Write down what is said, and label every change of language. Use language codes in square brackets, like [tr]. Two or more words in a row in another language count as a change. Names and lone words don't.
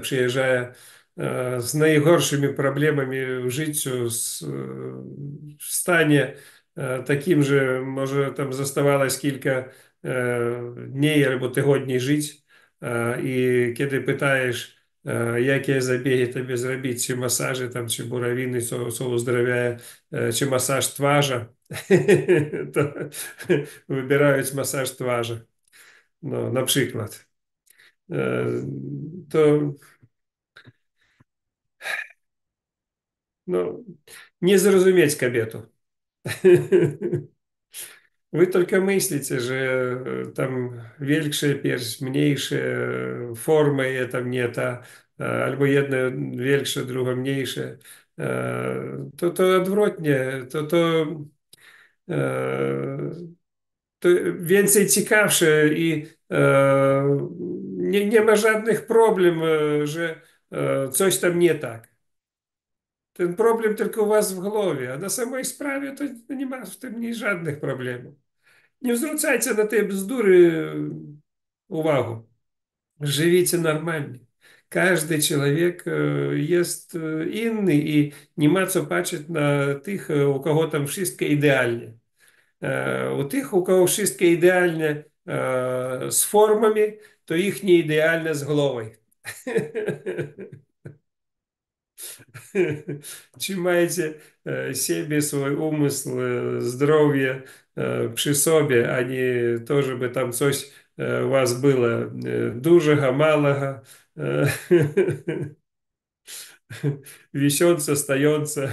[pl] przyjeżdża z najgorszymi problemami w życiu, w stanie takim, że może tam zostawałaś kilka dni albo tygodni żyć i kiedy pytajesz, jakie zabiegi tobie zrobić, czy masaże, tam, czy burawiny, co uzdrawia, czy masaż twarzy, to wybierają masaż twarzy, no, na przykład. To no, nie zrozumieć kobietu. [ru] Вы только мыслите, [pl] że tam większe pierś, mniejsze, forma je tam nie ta, albo jedno większe, drugie mniejsze. To odwrotnie, to więcej ciekawsze i nie ma żadnych problem, że coś tam nie tak. Ten problem tylko u was w głowie, a na samej sprawie to nie ma w tym żadnych problemów. Nie zwracajcie na te bzdury uwagę. [ru] Живите нормально. Каждый человек [pl] jest inny i nie ma co patrzeć na tych, u kogo tam wszystko idealnie. У tych, у kogo wszystko idealnie z formami, to ich nie idealne z głową. Trzymajcie siebie, swój umysł, zdrowie przy sobie, a nie to, żeby tam coś u was było dużego, małego, wiszące, stojące.